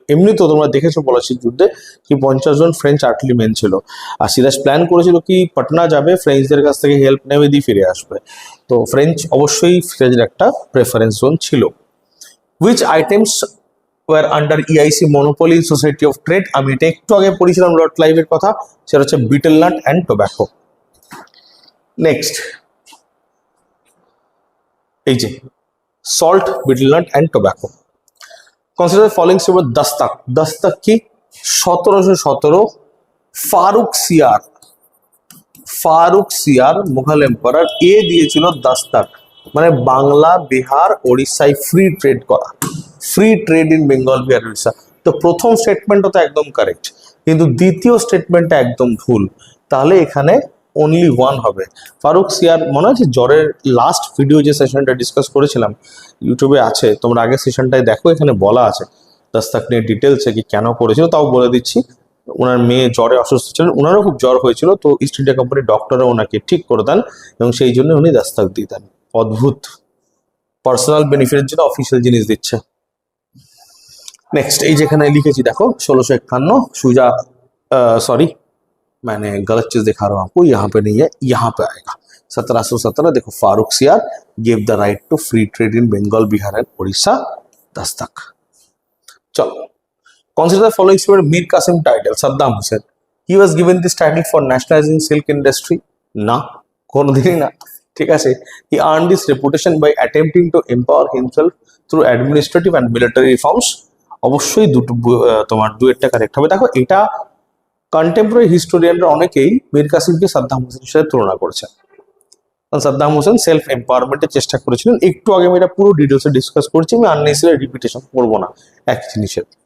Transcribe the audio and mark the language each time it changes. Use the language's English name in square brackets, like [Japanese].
[Bangla] এমনি তো তোমরা দেখেছো পলাশির যুদ্ধে কি 50 জন ফ্রেঞ্চ আর্টিলারি মেন ছিল, আর সিরাজ প্ল্যান করেছিল কি পাটনা যাবে, ফ্রেঞ্চদের কাছ থেকে হেল্প নেবে, দিয়ে ফিরে আসবে। তো ফ্রেঞ্চ অবশ্যই সিরাজের একটা প্রেফারেন্স জোন ছিল। [English] Which items were under EIC monopoly society of trade? [Bangla] আমি এটা একটু আগে পড়েছিলাম লর্ড ক্লাইভের কথা, সেটা হচ্ছে betel nut and tobacco. Next, এই যে [English] salt, betel nut and tobacco. Consider the following statement. [Bangla] দস্তক। দস্তক কি? 1717 ফারুক সিয়ার মুঘল এম্পারার দিয়েছিল দস্তক, মানে বাংলা, বিহার, ওড়িশায় ফ্রি ট্রেড করা, [English] Free trade in Bengal, Bihar, Odisha. [Bangla] তো প্রথম স্টেটমেন্টটা তো একদম কারেক্ট, কিন্তু দ্বিতীয় স্টেটমেন্টটা একদম ভুল। তাহলে এখানে অনলি ওয়ান হবে। ফারুক সিয়ার, মনে আছে জ্বরের লাস্ট ভিডিও যে সেশনটা ডিসকাস করেছিলাম ইউটিউবে আছে, তোমরা আগের সেশনটায় দেখো, এখানে বলা আছে দস্তক নিয়ে ডিটেলসে কি কেন করেছিল, তাও বলে দিচ্ছি। ওনার মেয়ে জ্বরে অসুস্থ ছিলেন, ওনারও খুব জ্বর হয়েছিল, তো ইস্ট ইন্ডিয়া কোম্পানির ডক্টররা ওনাকে ঠিক করে দেন এবং সেই জন্য উনি দস্তক দিতেন। অদ্ভুত, পার্সোনাল বেনিফিটের জন্য অফিসিয়াল জিনিস দিচ্ছে। নেক্সট, এই যেখানে লিখেছি দেখো 1651 সুজা, [Hindi] सॉरी मैंने गलत चीज दिखा रहा हूँ आपको, यहाँ पे नहीं है, यहाँ पे आएगा 1717। देखो, [English] Farrukhsiyar give the right to free trade in Bengal, Bihar and Orissa, दस्तक। [Hindi] चलो, [English] consider the following statement. Mir Qasim title, Saddam Hussein. He was given this title for nationalizing silk industry. [Bangla] না, কোনোদিনই না, ঠিক আছে। [English] He earned this reputation by attempting to empower himself through administrative and military reforms. [Bangla] অবশ্যই তোমার দুয়েরটা correct হবে। দেখো এটা কন্টেম্পোরারি হিস্টোরিয়ানরা অনেকেই মীর কাসিমকে সাদ্দাম হোসেনের সাথে তুলনা করেছেন। সাদ্দাম হোসেন সেলফ এম্পাওয়ারমেন্টের চেষ্টা করেছিলেন, একটু আগে আমি এটা পুরো ডিটেলসে ডিসকাস করছি, আমি আননেসেসারি রিপিটেশন করবো না এক জিনিসের।